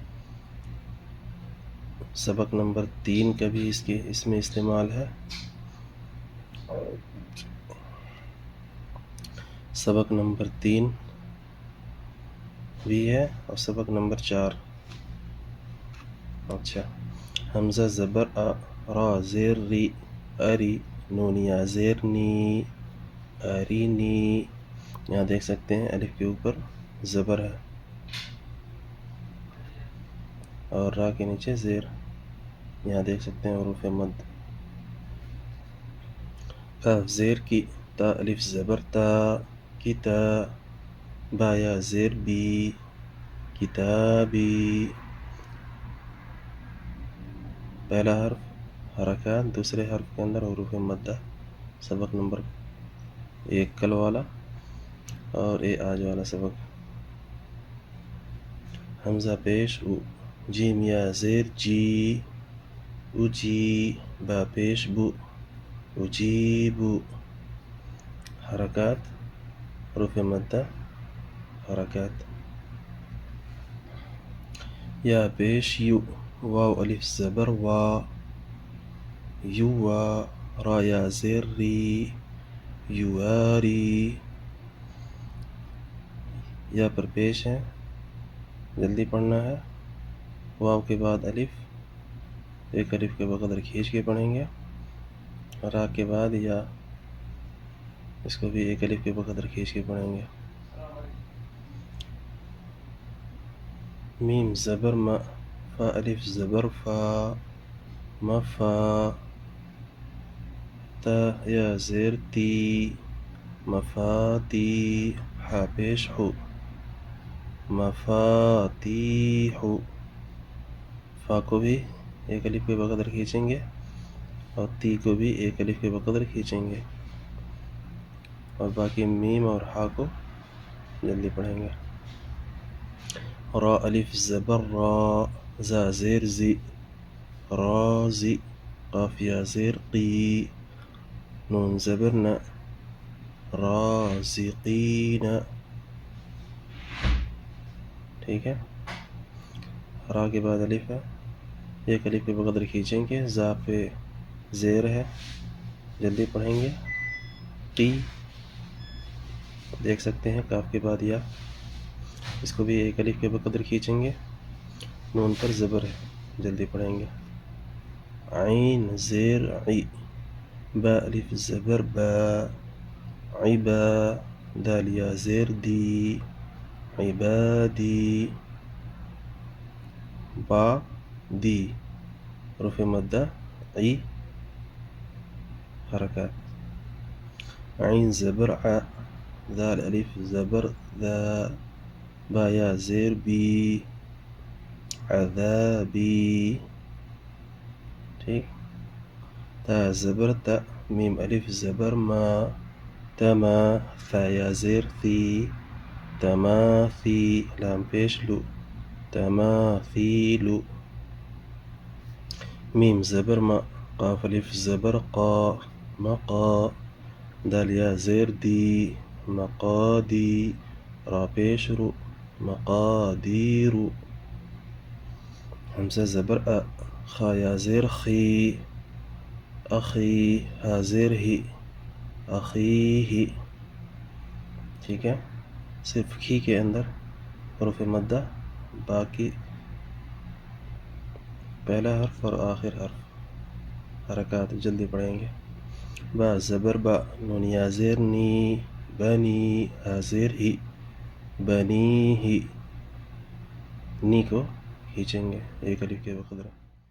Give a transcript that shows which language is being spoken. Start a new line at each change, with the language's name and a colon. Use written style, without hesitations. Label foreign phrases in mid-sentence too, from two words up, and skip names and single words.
Urdu: سبق نمبر 3 کا بھی اس میں استعمال ہے۔ سبق نمبر 3 بھی ہے اور سبق نمبر 4۔ اچھا، حمزہ زبر آ، را زیر ری، اری، نون یا زیر نی، ارینی۔ یہاں دیکھ سکتے ہیں الف کے اوپر زبر ہے اور را کے نیچے زیر۔ یہاں دیکھ سکتے ہیں حروف مد۔ کاف زیر کی، تا الف زبر تا، کتا، با یا زیر بی، کتابی۔ پہلا حرف حرکات، دوسرے حرف کے اندر حروف مدہ۔ سبق نمبر 1 کل والا اور آج والا سبق۔ حمزہ پیش او، جیم یا زیر جی، اجی، با پیش بو، اجیبو۔ حرکات، حروف مدہ، حرکات۔ یا پیش یو، واو الف زبر وا، یوا، را یا زیر ری، یواری۔ یا پر پیش ہے، جلدی پڑھنا ہے۔ واو کے بعد الف، ایک الف کے بقدر کھینچ کے پڑھیں گے۔ را کے بعد یا، اس کو بھی ایک الف کے بقدر کھینچ کے پڑھیں گے۔ میم زبر ما، فا الف زبر فا، مفا. تا یا زیر تی، مفاتی. حا پیش حو، مفاتیح. فا کو بھی ایک الف کے بقدر کھینچیں گے اور تی کو بھی ایک الف کے بقدر کھینچیں گے، اور باقی میم اور ہا کو جلدی پڑھیں گے. را الف زبر را، زا زیر زی، رازی. قاف یا زیر قی، نون زبر نا، رازقین. ٹھیک ہے. را کے بعد الف ہے، ایک الف کے بقدر کھینچیں گے، زا پہ زیر ہے، جلدی پڑھیں گے. قی دیکھ سکتے ہیں، کاف کے بعد یا، اس کو بھی ایک الف کے بقدر کھینچیں گے. نون پر زبر ہے، جلدی پڑھیں گے. عین زیر عی، با الف زبر با، عبا. دال یا زیر دی، عبادی. با دی حروف مدہ عی حرکات. عین زبر ع، ذال الف زبر ذا، با یا زیر بی، عذابی. ٹھیک. تا زبر تا، میم الف زبر ما، تما. ثا یا زیر ثی، تماثی. لام پیش لو، تماثیل. میم زبر ما، قاف الف زبر قا، مقا. دال یا زیر دی، مقادی. را پیش رو، مقادیر. حمزہ زبر أ، خا یا زیر خی، أخی. ہا زیر ہی، أخیہ. ٹھیک ہے. صرف کھی کے اندر حروف مدہ، باقی پہلا حرف اور آخر حرف حرکات جلدی پڑھیں گے. با زبر با، نون یا زیر نی، بنی. ہا زیر ہی، بنی ہی. نی کو کھینچیں گے ایک الف کے بقدر.